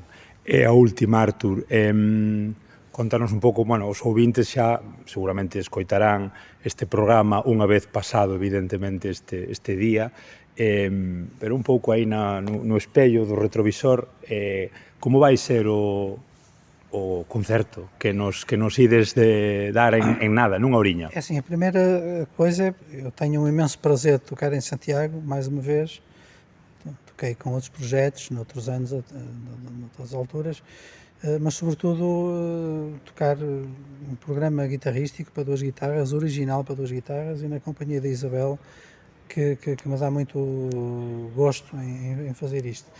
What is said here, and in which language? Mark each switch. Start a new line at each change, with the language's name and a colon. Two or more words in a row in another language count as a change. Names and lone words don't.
Galician: E a última, Artur, contanos un pouco, bueno, os ouvintes xa seguramente escoitarán este programa unha vez pasado, evidentemente, este día, pero un pouco aí no espello do retrovisor, como vai ser o concerto que nos ides de dar en nada, nunha oriña?
Portuguese: É assim, a primeira coisa, eu tenho um imenso prazer de tocar em Santiago, mais uma vez, toquei com outros projetos, noutros anos, noutras alturas, mas sobretudo tocar um programa guitarrístico para duas guitarras, original para duas guitarras, e na companhia da Isabel, que me dá muito gosto em fazer isto.